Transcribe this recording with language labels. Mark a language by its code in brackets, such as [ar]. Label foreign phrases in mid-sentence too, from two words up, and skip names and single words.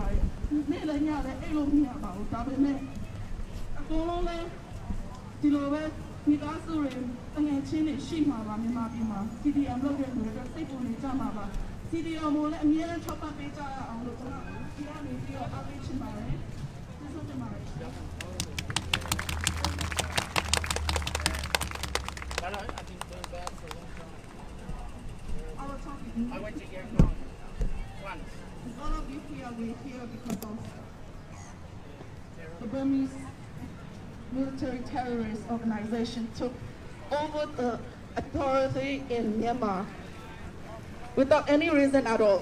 [my] ပါတယ်နေ့လည်းညလည်းအဲ့လိုမရပါဘူးဒါပေမဲ့အကုန်လုံးလည်းဒီလိုပဲမိသားစုတွေတငယ်ချင်းတွေရှိမှာပါမြန်မာပြည်မှာ CDR လုပ်တဲ့လူတွေစိတ်ပူနေကြမှာပါ CDR မို့လည်းအများနဲ့ထောက်ပံ့ပေးကြရအောင်လို့ကျွန်တော်ဒီကနေပြီးတော့အားပေးချင်ပါတယ်ကျေးဇူးတင်ပါတယ် [en] I went to your once. All of you here, we're here because of the Burmese military terrorist organization took over the authority in Myanmar without any reason at all.